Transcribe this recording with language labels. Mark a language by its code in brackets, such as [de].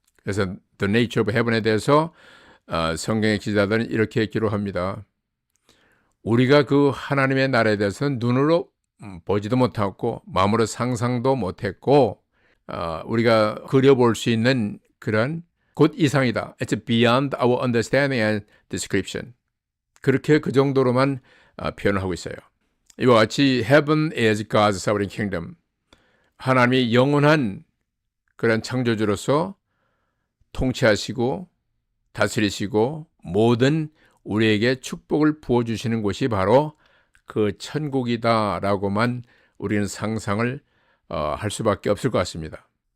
[ko] 그래서 [en] The Nature of Heaven [ko] 에 대해서 성경의 기자들은 이렇게 기록합니다. 우리가 그 하나님의 나라에 대해서는 눈으로 보지도 못하고 마음으로 상상도 못했고 우리가 그려볼 수 있는 그런 곧 이상이다. [en] It's beyond our understanding and description. [ko] 그렇게 그 정도로만 표현을 하고 있어요. 이와 같이 [en] Heaven is God's sovereign kingdom. [ko] 하나님이 영원한 그런 창조주로서 통치하시고 다스리시고 모든 우리에게 축복을 부어주시는 곳이 바로 그 천국이다라고만 우리는 상상을 할 수밖에 없을 것 같습니다.